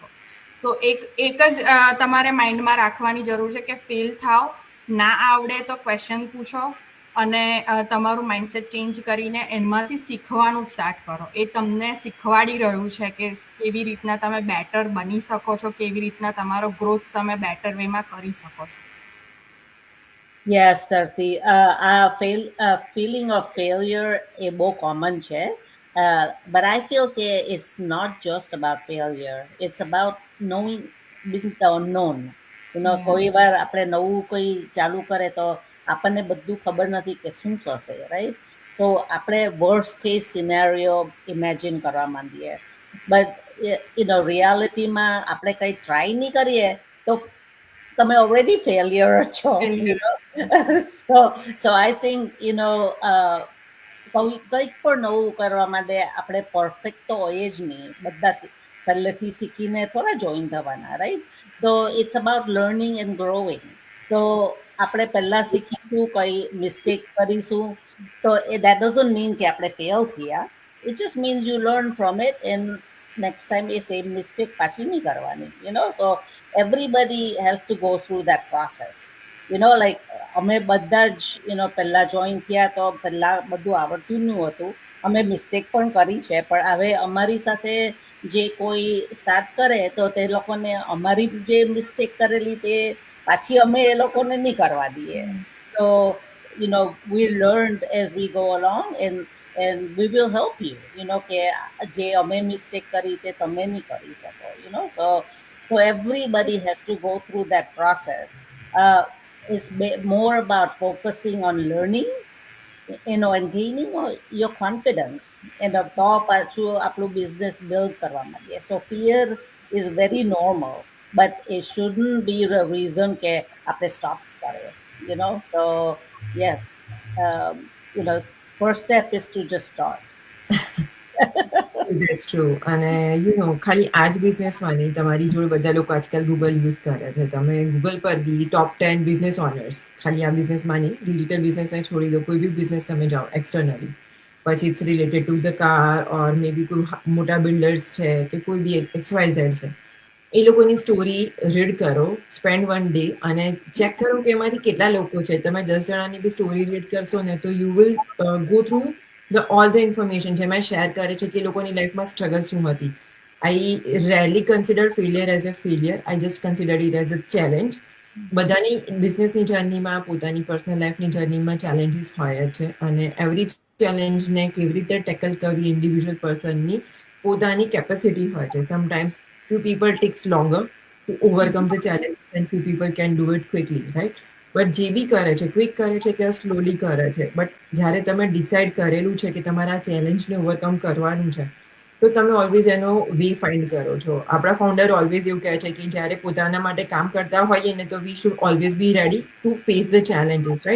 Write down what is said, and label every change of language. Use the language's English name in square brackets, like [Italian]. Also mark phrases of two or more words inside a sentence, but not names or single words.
[Gujarati] સો એક જ તમારે માઇન્ડમાં રાખવાની જરૂર છે કે ફેલ થાવ, ના આવડે તો ક્વેશ્ચન પૂછો અને તમારું માઇન્ડસેટ ચેન્જ કરીને એમાંથી શીખવાનું સ્ટાર્ટ કરો. એ તમને શીખવાડી રહ્યું છે કે કેવી રીતના તમે બેટર બની શકો છો, કેવી રીતના તમારો ગ્રોથ તમે બેટર વેમાં કરી શકો છો. [English] Yes, Tarti. Feeling of failure is more common, but I feel that it's not just about failure. It's about knowing being the unknown. [Gujarati] કોઈ વાર આપણે નવું કોઈ ચાલુ કરે તો આપણને બધું ખબર નથી કે શું થશે, રાઈટ? તો આપણે [English] worst case scenario imagine [Gujarati] કરવા માંડીએ, બટ રિયાલિટીમાં આપણે કંઈ ટ્રાય નહીં કરીએ તો તમે [English] already failure [Gujarati] છો. [English] So I think [Gujarati] કંઈક પણ નવું કરવા માટે આપણે પરફેક્ટ તો હોઈએ જ નહીં, બધા પહેલેથી શીખીને થોડા જોઈન થવાના, રાઈટ? [English] તો it's about learning and growing. [Gujarati] તો આપણે પહેલા શીખીશું, કઈ મિસ્ટેક કરીશું, તો [English] that doesn't mean [Gujarati] કે આપણે ફેલ થયા. [English] It just means you learn from it and next time [Gujarati] એ સેમ મિસ્ટેક પાછી નહીં કરવાની, [English] so everybody has to go through that process. [Gujarati] Like અમે બધા જ પહેલા જોઈન થયા તો પહેલા બધું આવડતું ન હતું, અમે મિસ્ટેક પણ કરી છે, પણ હવે અમારી સાથે જે કોઈ સ્ટાર્ટ કરે તો તે લોકોને અમારી જે મિસ્ટેક કરેલી તે પાછી અમે એ લોકોને નહીં કરવા દઈએ. [English] So we learned as we go along and we will help you, [Gujarati] કે જે અમે મિસ્ટેક કરી તે તમે નહીં કરી શકો, [English] so everybody has to go through that process. It's more about focusing on learning, and gaining your confidence, and [Gujarati] તો પાછું આપણું business build કરવા માંડીએ. [English] So fear is very normal, but it shouldn't be the reason [Gujarati] કે આપણે stop કરીએ, [English] so yes, first step is to just start. That's true. [Gujarati] અને ખાલી આ જ બિઝનેસમાં નહીં, તમારી જોડે બધા લોકો આજકાલ ગૂગલ યુઝ કરે છે. તમે ગૂગલ પર બી [English] top 10 business owners, [Gujarati] ખાલી આ બિઝનેસમાં નહીં, ડિજિટલ બિઝનેસને છોડી દો, કોઈ બી બિઝનેસ તમે જાઓ એક્સટર્નલી, પછી [English] it's related to the car or may be [Gujarati] કોઈ મોટા બિલ્ડર્સ છે કે કોઈ બી XYZ છે, એ લોકોની સ્ટોરી રીડ કરો, [English] spend 1 day [Gujarati] અને ચેક કરો કે એમાંથી કેટલા લોકો છે. તમે 10 જણાની બી સ્ટોરી રીડ કરશો ને તો [English] you will go through all the information [Gujarati] જેમાં શેર કરે છે કે લોકોની લાઈફમાં સ્ટ્રગલ શું હતી. [English] I rarely consider failure as a failure, I just consider it as a challenge. [Gujarati] બધાની બિઝનેસની જર્નીમાં, પોતાની પર્સનલ લાઈફની જર્નીમાં ચેલેન્જીસ હોય જ છે, અને એવરી ચેલેન્જને કેવી રીતે ટેકલ કરવી ઇન્ડિવિજ્યુઅલ પર્સનની પોતાની કેપેસિટી હોય છે. [English] સમટાઈમ્સ few people takes longer to overcome the challenge and few people can do it quickly, right? [Gujarati] બટ જે બી કરે છે, ક્વિક કરે છે કે સ્લોલી કરે છે, બટ જ્યારે તમે ડિસાઇડ કરેલું છે કે તમારા ચેલેન્જને ઓવરકમ કરવાનું છે તો તમે ઓલવેઝ એનો [English] way find [Gujarati] કરો છો. આપણા ફાઉન્ડર ઓલવેઝ એવું કહે છે કે જ્યારે પોતાના માટે કામ કરતા હોઈએ ને તો [English] we should always be ready to face the challenges, [Gujarati] રાઈટ?